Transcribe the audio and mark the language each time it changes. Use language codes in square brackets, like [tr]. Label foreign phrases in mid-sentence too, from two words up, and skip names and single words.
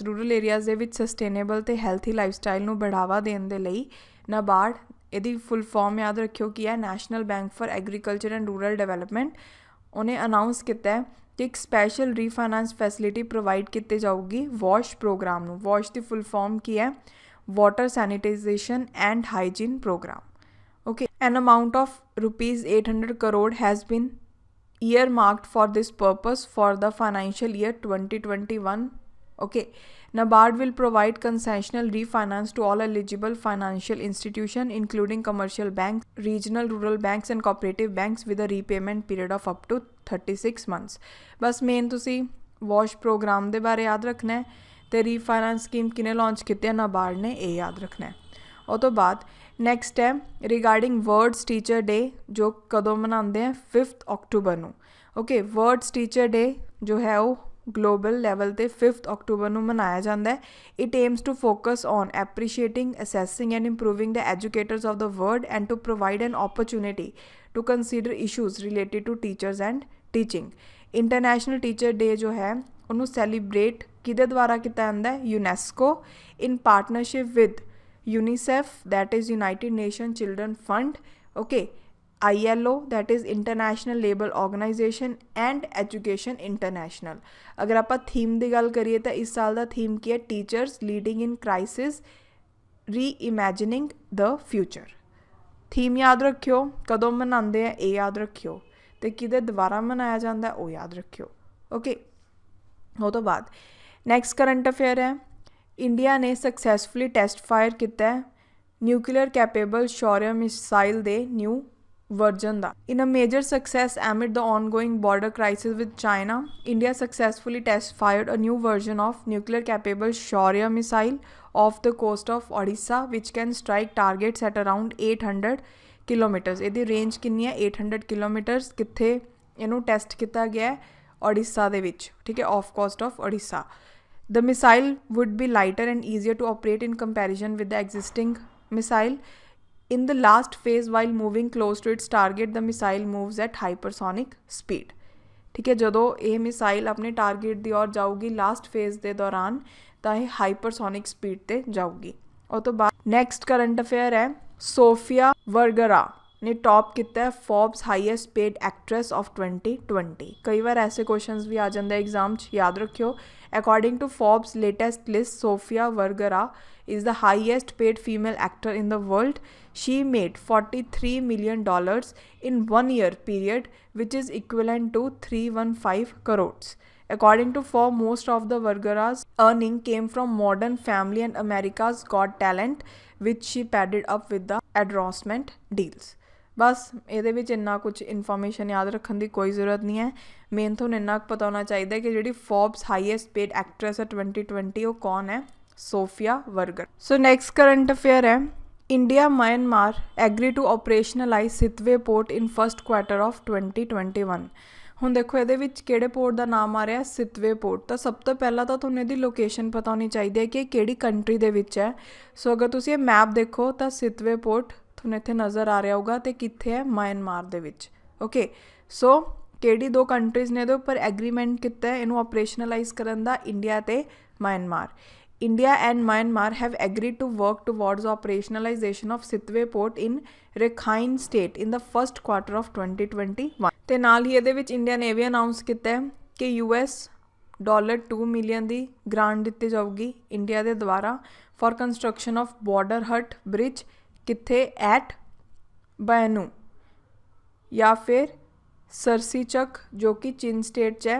[en] rural areas [pa] ਦੇ ਵਿੱਚ ਸਸਟੇਨੇਬਲ ਅਤੇ [en] healthy lifestyle [pa] ਨੂੰ ਬੜਾਵਾ ਦੇਣ ਦੇ ਲਈ ਨਾਬਾਰਡ, ਇਹਦੀ [en] full form [pa] ਯਾਦ ਰੱਖਿਓ ਕੀ ਹੈ, ਨੈਸ਼ਨਲ ਬੈਂਕ ਫਾਰ ਐਗਰੀਕਲਚਰ ਐਂਡ ਰੂਰਲ ਡਿਵੈਲਪਮੈਂਟ, ਉਹਨੇ ਅਨਾਊਂਸ ਕੀਤਾ ਹੈ ਕਿ ਇੱਕ [en] special refinance facility [pa] ਪ੍ਰੋਵਾਈਡ ਕੀਤੀ ਜਾਊਗੀ [en] WASH program [pa] ਨੂੰ। ਵॉश ਦੀ [en] full form [pa] ਕੀ ਹੈ, [en] water sanitation and hygiene program. Okay, an amount of rupees 800 crore has been earmarked for this purpose for the financial year 2021. Okay, NABARD will provide concessional refinance to all eligible financial institutions including commercial banks, regional rural banks and cooperative banks with a repayment period of up to 36 months. [pa] ਬਸ ਮੇਨ ਤੁਸੀ [en] WASH program ਦੇ ਬਾਰੇ ਯਾਦ ਰੱਖਣਾ ਹੈ ਤੇ refinance scheme ਕਿਨੇ ਲਾਂਚ ਕੀਤੀ ਹੈ, ਨਾਬਾਰਡ ਨੇ, ਇਹ ਯਾਦ ਰੱਖਣਾ ਹੈ। ਉਹ ਤੋਂ ਬਾਅਦ ਨੈਕਸਟ ਹੈ ਰਿਗਾਰਡਿੰਗ ਵਰਡਸ ਟੀਚਰ ਡੇ, ਜੋ ਕਦੋਂ ਮਨਾਉਂਦੇ ਆ, 5 ਅਕਤੂਬਰ ਨੂੰ। ਓਕੇ, ਵਰਡਸ ਟੀਚਰ ਡੇ ਜੋ ਹੈ ਉਹ global level 'ਤੇ 5 ਅਕਤੂਬਰ ਨੂੰ ਮਨਾਇਆ ਜਾਂਦਾ ਹੈ। It aims to focus on appreciating, assessing and improving the educators of the world and to provide an opportunity to consider issues related to teachers and teaching. [pa] ਇੰਟਰਨੈਸ਼ਨਲ ਟੀਚਰ ਡੇ ਜੋ ਹੈ ਉਹਨੂੰ ਸੈਲੀਬ੍ਰੇਟ ਕਿਹਦੇ ਦੁਆਰਾ ਕੀਤਾ ਜਾਂਦਾ ਹੈ, [en] UNESCO in partnership with UNICEF, that is United Nation Children Fund, okay, ILO, that is International Labour Organization and Education International। [pa] ਅਗਰ ਆਪਾਂ ਥੀਮ ਦੀ ਗੱਲ ਕਰੀਏ ਤਾਂ ਇਸ ਸਾਲ ਦਾ ਥੀਮ ਕੀ ਹੈ, [en] Teachers leading in crisis reimagining the future. [pa] ਥੀਮ ਯਾਦ ਰੱਖਿਓ, ਕਦੋਂ ਮਨਾਉਂਦੇ ਆ ਇਹ ਯਾਦ ਰੱਖਿਓ, ਅਤੇ ਕਿਹਦੇ ਦੁਆਰਾ ਮਨਾਇਆ ਜਾਂਦਾ ਉਹ ਯਾਦ ਰੱਖਿਓ। ਓਕੇ, ਉਹ ਤੋਂ ਬਾਅਦ [en] next current affair [pa] ਹੈ, ਇੰਡੀਆ ਨੇ [en] successfully test fire [pa] ਕੀਤਾ ਹੈ [en] nuclear capable [pa] ਸ਼ੌਰਯ ਮਿਸਾਈਲ ਦੇ [en] new version [pa] ਦਾ। [en] In a major success amid the ongoing border crisis with China, India successfully test fired a new version of nuclear capable Shaurya missile off the coast of Odisha, which can strike targets at around 800 kilometers। [pa] ਇਹਦੀ ਰੇਂਜ ਕਿੰਨੀ ਹੈ, 800 kilometers। ਕਿੱਥੇ ਇਹਨੂੰ ਟੈਸਟ ਕੀਤਾ ਗਿਆ ਹੈ, ਓਡੀਸ਼ਾ ਦੇ ਵਿੱਚ। ਠੀਕ ਹੈ, [en] off coast of [pa] ਓਡੀਸ਼ਾ। [en] The missile would be lighter and easier to operate in comparison with the existing missile। In the last phase, while moving close to its target, the missile moves at hypersonic speed। [pa] ਠੀਕ ਹੈ, ਜਦੋਂ ਇਹ ਮਿਸਾਈਲ ਆਪਣੇ ਟਾਰਗੇਟ ਦੀ ਔਰ ਜਾਊਗੀ [en] last phase [pa] ਦੇ ਦੌਰਾਨ ਤਾਂ ਇਹ [en] hypersonic speed [pa] 'ਤੇ ਜਾਊਗੀ। ਉਹ ਤੋਂ ਬਾਅਦ [en] next current affair [pa] ਹੈ, ਸੋਫੀਆ ਵਰਗਰਾ ਨੇ ਟੌਪ ਕੀਤਾ ਹੈ [en] Forbes highest paid actress of 2020. [pa] ਕਈ ਵਾਰ ਐਸੇ ਕੁਐਸਚਨਸ ਵੀ ਆ ਜਾਂਦੇ ਐਗਜ਼ਾਮ 'ਚ, ਯਾਦ ਰੱਖਿਓ। [en] According to Forbes latest list, ਸੋਫੀਆ ਵਰਗਰਾ is the highest paid female actor in the world। She made $43 million in 1 year period, which is equivalent to 315 crores। According to Forbes, most of the Vergara's earning came from Modern Family and America's Got Talent, which she padded up with the endorsement deals। [pa] ਬਸ ਇਹਦੇ ਵਿੱਚ ਇੰਨਾ ਕੁਝ ਇਨਫੋਰਮੇਸ਼ਨ ਯਾਦ ਰੱਖਣ ਦੀ ਕੋਈ ਜ਼ਰੂਰਤ ਨਹੀਂ ਹੈ। ਮੇਨ ਤੁਹਾਨੂੰ ਇੰਨਾ ਕੁ ਪਤਾ ਹੋਣਾ ਚਾਹੀਦਾ ਕਿ ਜਿਹੜੀ [en] Forbes highest paid actress [pa] ਹੈ 2020 ਉਹ ਕੌਣ ਹੈ, ਸੋਫੀਆ ਵਰਗਰ। ਸੋ [en] next current affair [pa] ਹੈ, ਇੰਡੀਆ ਮਿਆਂਮਾਰ [en] agree to operationalize [pa] ਸਿਤਵੇ ਪੋਰਟ [en] in first quarter of 2021. [pa] ਹੁਣ ਦੇਖੋ ਇਹਦੇ ਵਿੱਚ ਕਿਹੜੇ ਪੋਰਟ ਦਾ ਨਾਮ ਆ ਰਿਹਾ, ਸਿਤਵੇ ਪੋਰਟ। ਤਾਂ ਸਭ ਤੋਂ ਪਹਿਲਾਂ ਤਾਂ ਤੁਹਾਨੂੰ ਇਹਦੀ ਲੋਕੇਸ਼ਨ ਪਤਾ ਹੋਣੀ ਚਾਹੀਦੀ ਹੈ ਕਿ ਇਹ ਕਿਹੜੀ ਕੰਟਰੀ ਦੇ ਵਿੱਚ ਹੈ। ਸੋ ਅਗਰ ਤੁਸੀਂ ਇਹ ਮੈਪ ਦੇਖੋ ਤਾਂ ਸਿਤਵੇ ਪੋਰਟ ਤੁਹਾਨੂੰ ਇੱਥੇ ਨਜ਼ਰ ਆ ਰਿਹਾ ਹੋਊਗਾ ਅਤੇ ਕਿੱਥੇ ਹੈ, ਮਿਆਂਮਾਰ ਦੇ ਵਿੱਚ। ਓਕੇ, ਸੋ ਕਿਹੜੀ ਦੋ ਕੰਟਰੀਜ਼ ਨੇ ਇਹਦੇ ਉੱਪਰ ਐਗਰੀਮੈਂਟ ਕੀਤਾ ਇਹਨੂੰ ਆਪਰੇਸ਼ਨਲਾਈਜ਼ ਕਰਨ ਦਾ, ਇੰਡੀਆ ਅਤੇ ਮਿਆਂਮਾਰ। [en] India and Myanmar have agreed to work towards operationalization of Sitwe port in Rakhine state in the first quarter of 2021। [pa] ਤੇ ਨਾਲ ਹੀ ਇਹਦੇ ਵਿੱਚ ਇੰਡੀਆ ਨੇ ਇਹ ਵੀ ਅਨਾਊਂਸ ਕੀਤਾ ਹੈ ਕਿ $2 ਮਿਲੀਅਨ ਦੀ ਗ੍ਰਾਂਟ ਦਿੱਤੀ ਜਾਊਗੀ ਇੰਡੀਆ ਦੇ ਦੁਆਰਾ [en] for construction of border hat bridge, [pa] ਕਿੱਥੇ, ਐਟ ਬੈਨੂ ਜਾਂ ਫਿਰ ਸਰਸੀਚਕ ਜੋ ਕਿ ਚੀਨ ਸਟੇਟ 'ਚ ਹੈ।